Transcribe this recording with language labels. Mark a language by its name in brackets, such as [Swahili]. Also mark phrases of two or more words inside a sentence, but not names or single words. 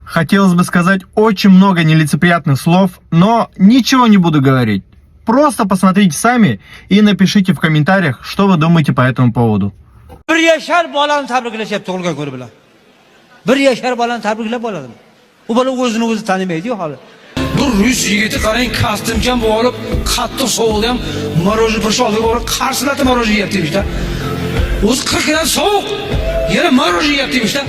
[Russian] Хотелось бы сказать очень много нелицеприятных слов, но ничего не буду говорить. Просто посмотрите сами и напишите в комментариях, что вы думаете по этому поводу. [Uzbek] Bir yashar bolani tabriklashyapti tug'ilgan kuni bilan. Bir yashar bolani tabriklab oladi. U bola o'zini o'zi tanimaydi-yu hali. Bu rus yigiti qarang, kostyumga olib, qattiq sovuqda ham moroji bir shog'ga borib, qarsillatib moroji yeyapti işte. O'zi 40 grad sovuq, yana moroji yeyapti işte.